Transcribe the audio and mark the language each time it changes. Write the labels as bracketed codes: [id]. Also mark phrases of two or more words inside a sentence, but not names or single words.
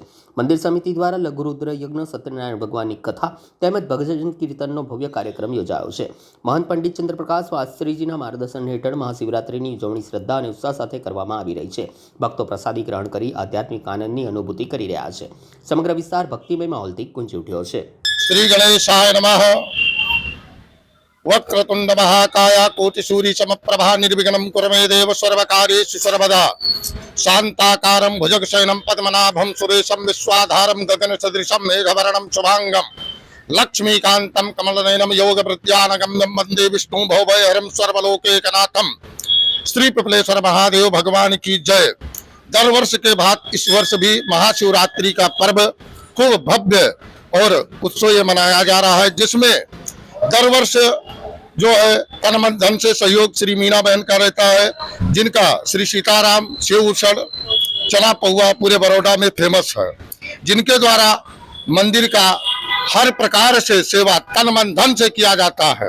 [gu] મંદિર સમિતિ દ્વારા લઘુરુદ્ર યજ્ઞ, સત્યનારાયણ ભગવાનની કથા તેમજ ભજન કીર્તનનો ભવ્ય કાર્યક્રમ યોજાયો છે। મહંત પંડિત ચંદ્રપ્રકાશ શાસ્ત્રીજીના માર્ગદર્શન હેઠળ મહાશિવરાત્રિની ઉજવણી શ્રદ્ધા અને ઉત્સાહ સાથે કરવામાં આવી રહી છે। ભક્તો પ્રસાદી ગ્રહણ કરી આધ્યાત્મિક આનંદની અનુભૂતિ કરી રહ્યા છે। સમગ્ર વિસ્તાર ભક્તિમય માહોલથી ગુંજી ઉઠ્યો છે। [sa] श्री गणेशाय नमः। वक्रतुंड महाकाय कोटिसूर्य समप्रभा निर्विघ्नं कुरु मे देव सर्वकार्येषु सर्वदा। शान्ताकारं भुजगशयनं पद्मनाभं सुरेशं विश्वाधारं गगनसदृशं मेघवर्णं शुभांगं लक्ष्मीकान्तं कमलनयनं योगप्रत्यानगम्यं वन्दे विष्णु भवभयहरं सर्वलोकैकनाथं। [hi] श्री पिपलेश्वर महादेव भगवान की जय। दर वर्ष के बाद इस वर्ष भी महाशिवरात्रि का पर्व खूब भव्य और उत्सव मनाया जा रहा है, जिसमें दर वर्ष जो है तन मन धन से सहयोग श्री मीना बहन का रहता है, जिनका श्री सीताराम सेव उसड़ चना पहुआ पूरे बड़ौदा में फेमस है, जिनके द्वारा मंदिर का हर प्रकार से सेवा तन मन धन से किया जाता है।